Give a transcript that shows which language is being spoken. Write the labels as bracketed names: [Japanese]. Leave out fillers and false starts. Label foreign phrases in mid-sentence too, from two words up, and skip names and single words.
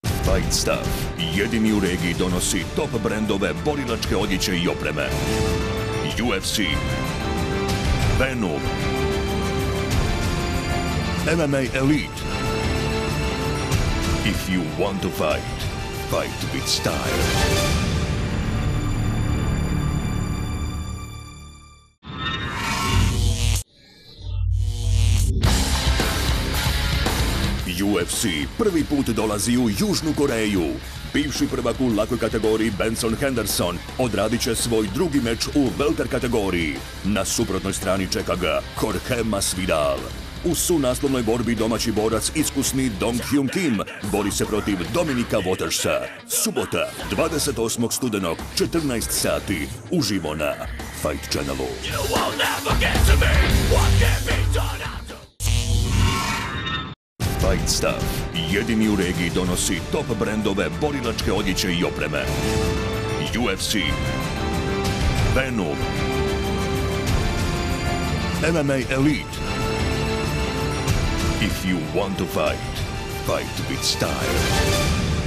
[Croatian] Fight Stuff jedini u regiji donosi top brendove borilačke odjeće i opreme. UFC, Benum, MMA Elite. [English] If you want to fight, fight with style. [Croatian] UFC prvi put dolazi u Južnu Koreju. Bivši prvak u lakoj kategoriji Benson Henderson odradit će svoj drugi meč u velter kategoriji. Na suprotnoj strani čeka ga Jorge Masvidal. U sunaslovnoj borbi domaći borac iskusni Dong-hyun Kim bori se protiv Dominica Watersa. Subota, 28. studenog, 14 sati, uživo na Fight Channelu. Fight Stuff jedini u regiji donosi top brendove borilačke odjeće i opreme. UFC, Benum, MMA Elite. [English] If you want to fight, fight with style.